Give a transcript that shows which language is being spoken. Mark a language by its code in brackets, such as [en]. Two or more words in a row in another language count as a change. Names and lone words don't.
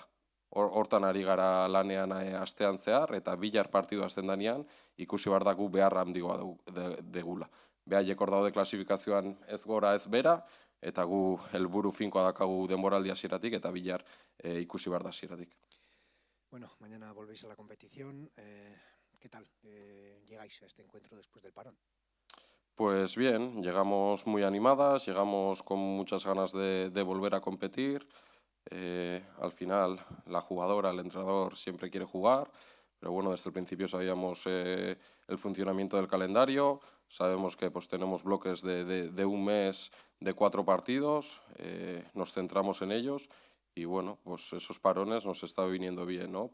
[eu] Hortan ari gara lanean astean zehar, eta Bilar partidua hasten danean, ikusi behar dagu beharra handiagoa degula. Behaiek hor daude klasifikazioan ez gora ez bera, eta gu helburu finkoa dakagu denboraldi hasieratik, eta Bilar ikusi behar da hasieratik. [es] Bueno, mañana volvéis a la competición. ¿Qué tal llegáis a este encuentro después del parón? Pues bien, llegamos muy animadas, llegamos con muchas ganas de volver a competir. Al final, la jugadora, el entrenador siempre quiere jugar, pero bueno, desde el principio sabíamos el funcionamiento del calendario, Sabemos que pues, tenemos bloques de un mes de 4 partidos, nos centramos en ellos y bueno, pues esos parones nos está viniendo bien, ¿no?